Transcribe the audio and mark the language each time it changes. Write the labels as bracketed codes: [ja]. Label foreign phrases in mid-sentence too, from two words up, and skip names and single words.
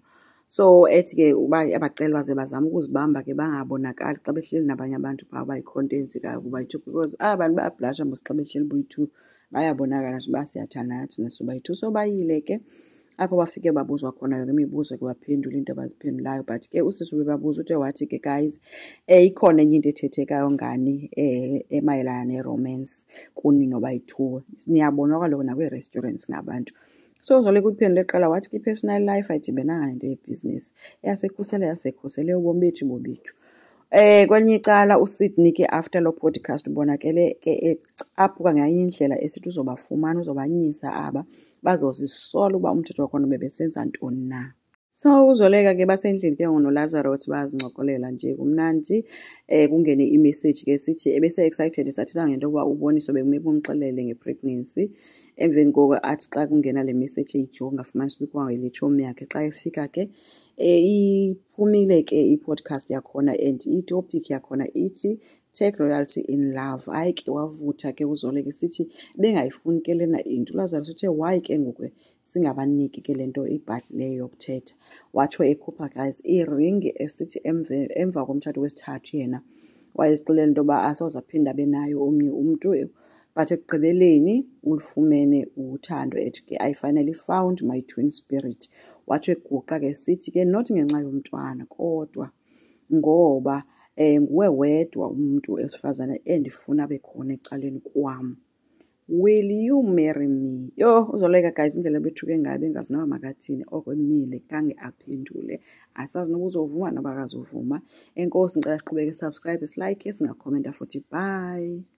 [xh] So ethi ke uba abacela baze bazame ukuzibamba ke bangabonakali xa behleli nabanye abantu phaa bayi-contents bayi-2 because abantu bayabhlasha mos xa behleli boyi-2 bayabonakala nje uba siyathandana thina sobayi-2. So bayile ke apho bafike babuzwa khona yonke imibuzo ke baphendula into abaziphendulayo. But ke usisi bebabuza uthe wathi ke guys ikhona enye into ethethekayo ngani emayelana ne-romance kuni nobayi-2. Niyabona kaloku nakwi-restaurants ngabantu. So uZoleka uphendule eqala wathi i-personal life ayidibenanga nento yebhizinisi, yasekhusele ubomi bethu bobethu. Kwelinye icala uSydney ke after lo podcast ubonakele ke aphuka nganye indlela esithi uzobafumana uzobanyisa aba bazozisola uba umthetho wakhona bebesenza ntoni na. So uZoleka ke basendlini ke ngoNoLazarus bayazincokolela nje kumnandi. Kungene imessage ke sithi ebese excited sathina ngento yokuba uboniswa bekumele umxelele ngepregnancy. Emveni koko athi xa kungena le message eyijonga ngafumanisa ukuba le tshomi yakhe xa efika ke iphumile ke i-podcast yakhona and i-topic yakhona ithi [en] take royalty in love. [xh] Hayi ke wavutha ke uZoleka sithi bengayifuni ke lena into. uLazarus uthe why ke ngoku singabaniki ke lento ibhadlileyo yokuthetha. Watsho ekhupha guys i-ring esithi emva komtshato wesithathu yena wayezixelela into yoba asoze aphinda abe nayo omnye umntu. But ekugqibeleni ulifumene uthando ethi ke [en] I finally found my twin spirit. [xh] Watsho eguqa ke sithi ke not ngenxa yomntwana kodwa ngoba nguwe wedwa umuntu esifazane endifuna abe khona ecaleni kwam. [en] Will you marry me? [xh] Yho uZoleka guys indlela bethuke ngayo bengazi noba makathini oko emile kange aphendule. Asazi noba uzovuma noba akazovuma. Enkosi ngicela siqhubeke subscribe, silike, singakhomenta futhi. Bye.